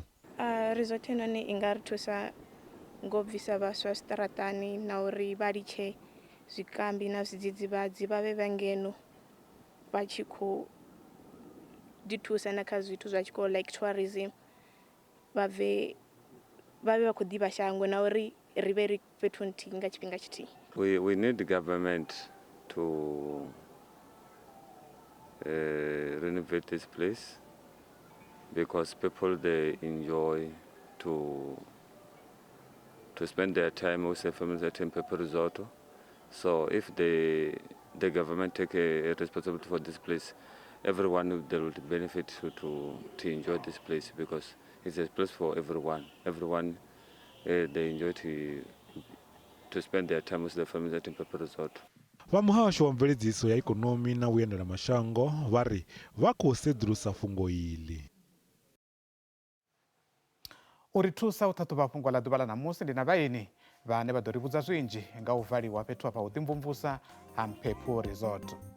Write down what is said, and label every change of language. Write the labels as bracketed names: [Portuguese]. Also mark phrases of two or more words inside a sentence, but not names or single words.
[Venda] Resort noni i nga ri thusa ngo bvisa vhaswa zwiṱaraṱani na uri vha litshe zwikambi na zwidzidzivhadzi vha vhe vha ngeno vha tshi khou ḓi thusa na kha zwithu zwa tshikolo [English] like tourism [Venda] vha vhe vha khou ḓivha shango na uri ri vhe ri fhethu nthihi nga tshifhinga tshithihi. [English] We need the government to renovate this place because people they enjoy to spend their time with their families at Mphephu Resort. So if the government take a responsibility for this place, everyone they will benefit to enjoy this place because it's a place for everyone. Everyone they enjoy to spend their time with their families at Mphephu Resort. [Venda] Vha muhasho wa mveledziso ya ikonomi na vhuendela mashango vha ri vha khou sedzulusa fhungo iḽi. Uri thusa u ṱhaṱhuvha fhungo ḽa ḓuvha ḽa ṋamusi ndi na vhaeni vhane vha ḓo ri vhudza zwinzhi nga u valiwa fhethu afha u ḓimvumvusa ha Mphephu Resort.